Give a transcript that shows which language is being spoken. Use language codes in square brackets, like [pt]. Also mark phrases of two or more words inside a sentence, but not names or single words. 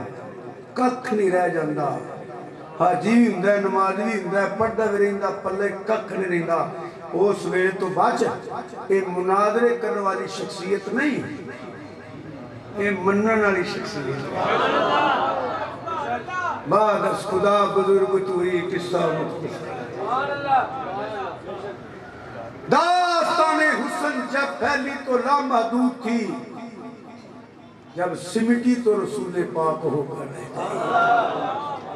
[pa] ککھ نہیں رہ جاندا. حاجی بھی ہوندا ہے نمازی بھی ہوندا ہے پڑھدا بھی رہندا پلے ککھ نہیں رہندا. اس ویلے تو بچ. اے مناظرے کرنے والی شخصیت نہیں اے منن والی شخصیت. [fa] بعد از خدا بزرگ تو ہی قصہ مختصر. [ur] داستان حسن جب پھیلی تو لامحدود تھی جب سمٹی تو رسول پاک ہو کر رہے.